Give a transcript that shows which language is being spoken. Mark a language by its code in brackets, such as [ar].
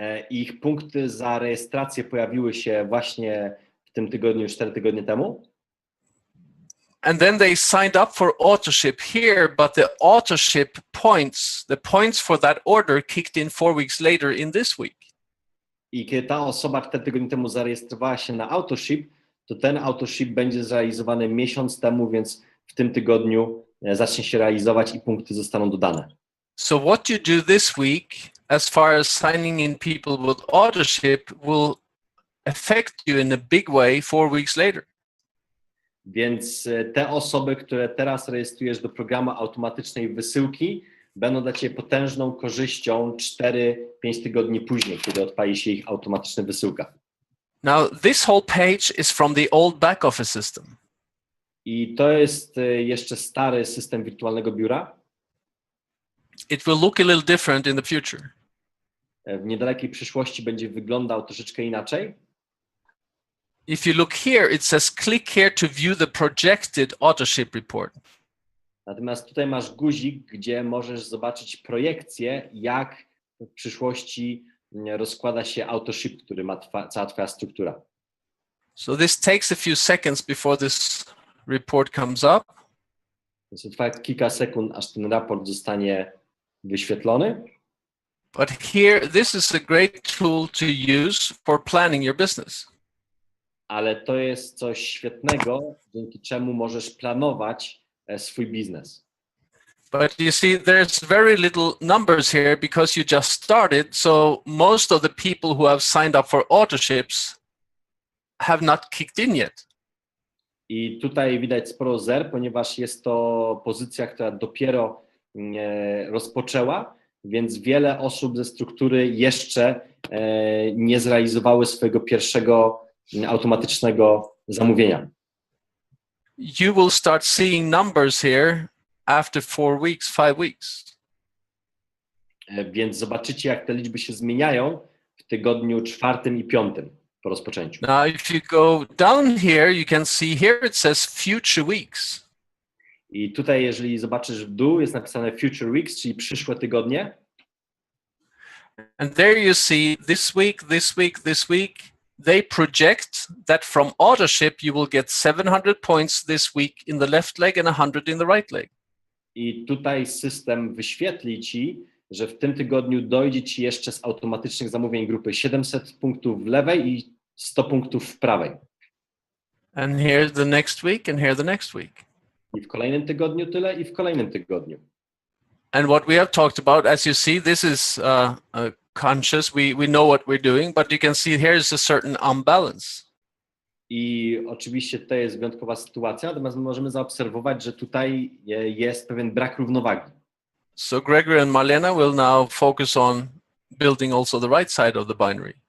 [pl] ich punkty za rejestrację pojawiły się właśnie w tym tygodniu, 4 tygodnie temu. [en] And then they signed up for autoship here, but the autoship points, the points for that order kicked in 4 weeks later in this week. [pl] I kiedy ta osoba 4 tygodnie temu zarejestrowała się na autoship, to ten autoship będzie zrealizowany miesiąc temu, więc w tym tygodniu zacznie się realizować i punkty zostaną dodane. [en] So what you do this week, as far as signing in people with autoship, will affect you in a big way 4 weeks later. [pl] Więc te osoby, które teraz rejestrujesz do programu automatycznej wysyłki, będą dla Ciebie potężną korzyścią 4-5 tygodni później, kiedy odpali się ich automatyczna wysyłka. [en] Now, this whole page is from the old back office system. [pl] I to jest jeszcze stary system wirtualnego biura. [en] It will look a little different in the future. [pl] W niedalekiej przyszłości będzie wyglądał troszeczkę inaczej. [en] If you look here, it says click here to view the projected autoship report. [pl] Natomiast tutaj masz guzik, gdzie możesz zobaczyć projekcję, jak w przyszłości rozkłada się autoship, który ma cała Twoja struktura. [en] So this takes a few seconds before this report comes up. [pl] Więc to trwa kilka sekund, aż ten raport zostanie wyświetlony. [en] But here, this is a great tool to use for planning your business. [pl] Ale to jest coś świetnego, dzięki czemu możesz planować swój biznes. [en] But you see, there's very little numbers here because you just started. So most of the people who have signed up for autoships have not kicked in yet. [pl] I tutaj widać sporo zer, ponieważ jest to pozycja, która dopiero rozpoczęła więc wiele osób ze struktury jeszcze nie zrealizowały swojego pierwszego automatycznego zamówienia. [en] You will start seeing numbers here after 4 weeks, 5 weeks. [pl] Więc zobaczycie, jak te liczby się zmieniają w tygodniu 4. i 5. po rozpoczęciu. [en] Now, if you go down here, you can see here it says future weeks. [pl] I tutaj, jeżeli zobaczysz w dół, jest napisane [en] future weeks, [pl] czyli przyszłe tygodnie. [en] And there you see this week, this week, this week. They project that from authorship you will get 700 points this week in the left leg and 100 in the right leg. [pl] I tutaj system wyświetli ci, że w tym tygodniu dojdzie ci jeszcze z automatycznych zamówień grupy 700 punktów w lewej i 100 punktów w prawej. [en] And here the next week and here the next week. [pl] I w kolejnym tygodniu tyle i w kolejnym tygodniu. [en] And what we have talked about, as you see, this is conscious. We know what we're doing, but you can see here is a certain unbalance. [pl] I oczywiście to jest wyjątkowa sytuacja, natomiast możemy zaobserwować, że tutaj jest pewien brak równowagi. [en] So Gregory and Marlena will now focus on building also the right side of the binary.